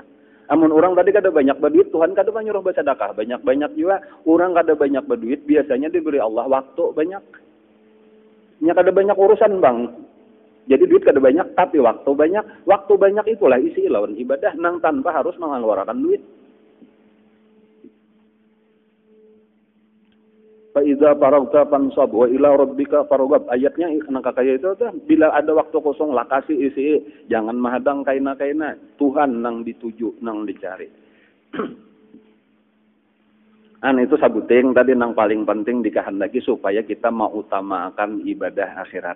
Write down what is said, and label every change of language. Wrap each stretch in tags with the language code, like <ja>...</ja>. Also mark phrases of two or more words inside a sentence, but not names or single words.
<bjn>Amun orang tadi kada banyak berduit, Tuhan kada nyuruh bersedekah banyak-banyak juga. Orang kada banyak berduit, biasanya diberi Allah waktu banyak. Nya kada banyak urusan bang. Jadi duit kada banyak, tapi waktu banyak. Waktu banyak itulah isi lawan ibadah nang tanpa harus mengeluarkan duit.</bjn> <ar>Fa idza faragta fansab wa ila rabbika farghab.</ar> <bjn>Ayatnya nang kakaya itu tuh bila ada waktu kosong lah kasih isi, jangan mahadang kaina-kaina. Tuhan nang dituju, nang dicari. Itu sabuting tadi nang paling penting dikehendaki supaya kita mengutamakan ibadah akhirat.</bjn>